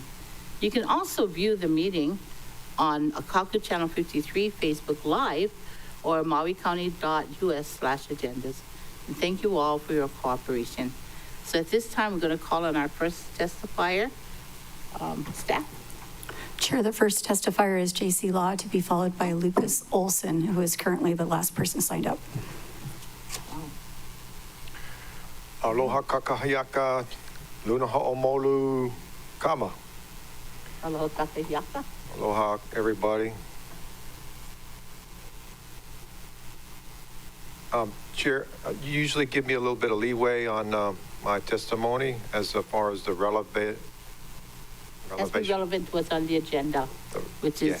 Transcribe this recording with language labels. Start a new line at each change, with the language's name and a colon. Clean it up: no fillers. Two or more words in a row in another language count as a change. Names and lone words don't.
English: You can also view the meeting on Akaku Channel 53, Facebook Live, or mauicounty.us/agendas. And thank you all for your cooperation. So at this time, we're going to call on our first testifier. Staff. Chair, the first testifier is J.C. Law, to be followed by Lucas Olson, who is currently the last person signed up.
Hawaiian: Aloha kakahayaka, luna ha'omolu kama. Aloha kakayaka.
English: Aloha, everybody. Chair, you usually give me a little bit of leeway on my testimony as far as the That's relevant to what's on the agenda, which is